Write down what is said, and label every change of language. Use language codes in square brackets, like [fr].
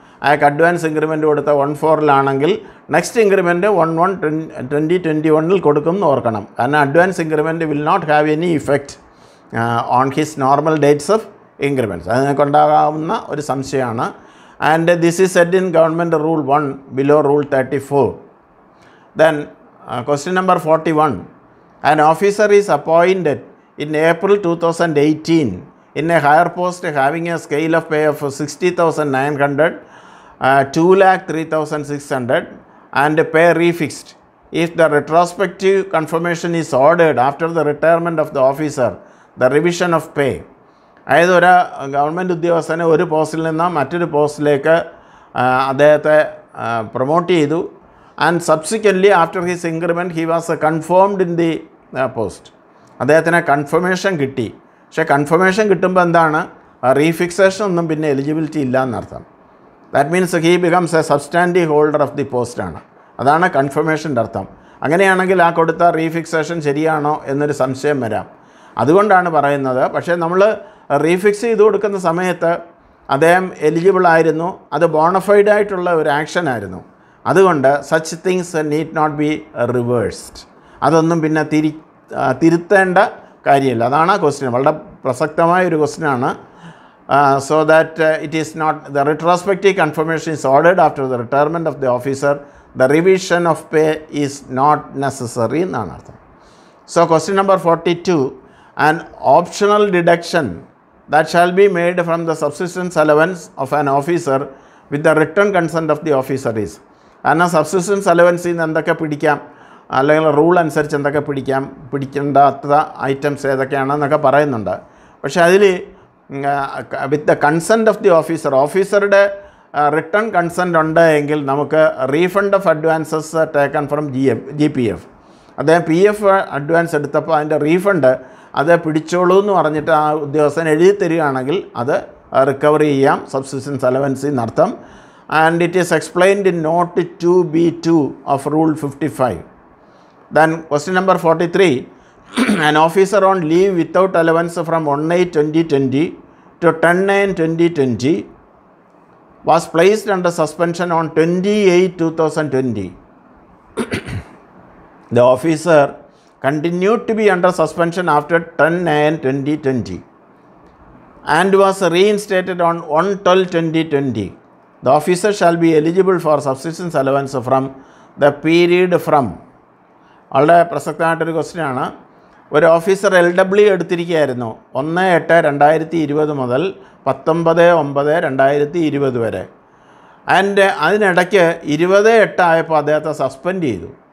[ml] അയാൾക്ക് advance increment കൊടുത്ത 1/4 next increment 1/1/2021 കൊടുക്കും എന്ന് ഓർക്കണം. കാരണം [en] Advance increment will not have any effect on his normal dates of increments. [ml] അത് നിങ്ങൾക്കുണ്ടാകാവുന്ന ഒരു സംശയമാണ്. [en] And this is said in government rule 1 below rule 34. Then question number 41. An officer is appointed in April 2018 in a higher post having a scale of pay of 60,900, 2,03,600 and pay refixed. If the retrospective confirmation is ordered after the retirement of the officer, the revision of pay [ml] അതായത് ഒരു government ഉദ്യോഗസ്ഥനെ ഒരു പോസ്റ്റിൽ നിന്ന് മറ്റൊരു പോസ്റ്റിലേക്ക് അദ്ദേഹത്തെ promote ചെയ്തു. [en] And subsequently after his increment he was confirmed in the post. [ml] അദ്ദേഹത്തിന് കൺഫർമേഷൻ കിട്ടി. പക്ഷേ കൺഫർമേഷൻ കിട്ടുമ്പോൾ എന്താണ്, റീഫിക്സേഷൻ ഒന്നും പിന്നെ എലിജിബിലിറ്റി ഇല്ല എന്നർത്ഥം. [en] That means he becomes a substantive holder of the പോസ്റ്റാണ്. [ml] അതാണ് കൺഫർമേഷൻ്റെ അർത്ഥം. അങ്ങനെയാണെങ്കിൽ ആ കൊടുത്ത റീഫിക്സേഷൻ ശരിയാണോ എന്നൊരു സംശയം വരാം. അതുകൊണ്ടാണ് പറയുന്നത്. പക്ഷേ നമ്മൾ റീഫിക്സ് ചെയ്ത് കൊടുക്കുന്ന സമയത്ത് അദ്ദേഹം എലിജിബിൾ ആയിരുന്നു, അത് ബോണഫൈഡ് ആയിട്ടുള്ള ഒരു ആക്ഷൻ ആയിരുന്നു. അതുകൊണ്ട് [en] Such things need not be reversed. [ml] അതൊന്നും പിന്നെ തിരുത്തേണ്ട കാര്യമില്ല. അതാണ് ആ ക്വസ്റ്റ്യൻ. വളരെ പ്രസക്തമായ ഒരു ക്വസ്റ്റ്യനാണ്. [en] So that it is not the retrospective confirmation is ordered after the retirement of the officer. The revision of pay is not necessary [ml] എന്നാണ് അർത്ഥം. [en] So question number 42, an optional deduction that shall be made from the subsistence allowance of an officer with the written consent of the officer is. [ml] കാരണം subsistence അലവൻസിൽ നിന്ന് എന്തൊക്കെ പിടിക്കാം, അല്ലെങ്കിൽ rule അനുസരിച്ച് എന്തൊക്കെ പിടിക്കേണ്ടാത്ത items ഏതൊക്കെയാണെന്നൊക്കെ പറയുന്നുണ്ട്. പക്ഷേ അതിൽ [en] with the consent of the officer, ഓഫീസറുടെ written consent [ml] ഉണ്ട് എങ്കിൽ നമുക്ക് [en] Refund of advances taken from GPF. [ml] അദ്ദേഹം PF അഡ്വാൻസ് എടുത്തപ്പോൾ അതിൻ്റെ റീഫണ്ട് അത് പിടിച്ചോളൂ എന്ന് പറഞ്ഞിട്ട് ആ ഉദ്യോഗസ്ഥൻ എഴുതി തരികയാണെങ്കിൽ അത് റിക്കവർ ചെയ്യാം subsistence അലവൻസിൽ നിന്നർത്ഥം. [en] And it is explained in note 2B2 of rule 55. Then question number 43, an officer on leave without allowance from 1/8/2020 to 10/9/2020 was placed under suspension on 28/2020. The officer continued to be under suspension after 10/9/2020 and was reinstated on 1/12/2020. The officer shall be eligible for subsistence allowance from the period from. [ml] വളരെ പ്രസക്തമായിട്ടൊരു ക്വസ്റ്റ്യനാണ്. ഒരു officer LW എടുത്തിരിക്കുകയായിരുന്നു 1/8/2020 മുതൽ 19/9/2020 വരെ. And അതിനിടയ്ക്ക് 20/8 ആയപ്പോൾ അദ്ദേഹത്തെ suspend ചെയ്തു.